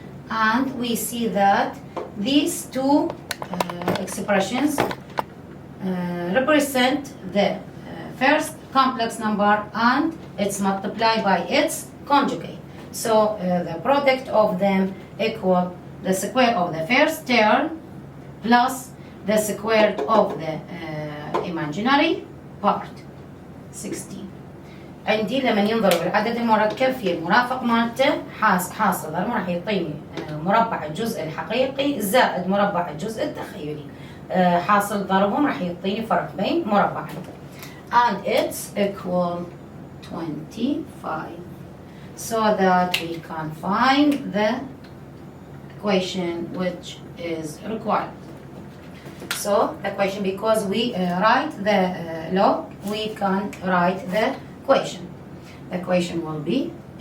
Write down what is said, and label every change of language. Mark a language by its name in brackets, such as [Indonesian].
[English] And we see that these two expressions represent the first complex number and it's multiplied by its conjugate. So the product of them equal the square of the first term plus the square of the imaginary part 16. [Arabic] عندي لما ينضرب العدد المركب في المرافق مالته حاصل ضرب راح يعطيني مربع الجزء الحقيقي زائد مربع الجزء التخيلي. حاصل ضربهم راح يعطيني فرق بين مربعين. [English] And it's equal 25. So that we can find the equation which is required. So the equation, because we write the log, we can write the equation. The equation will be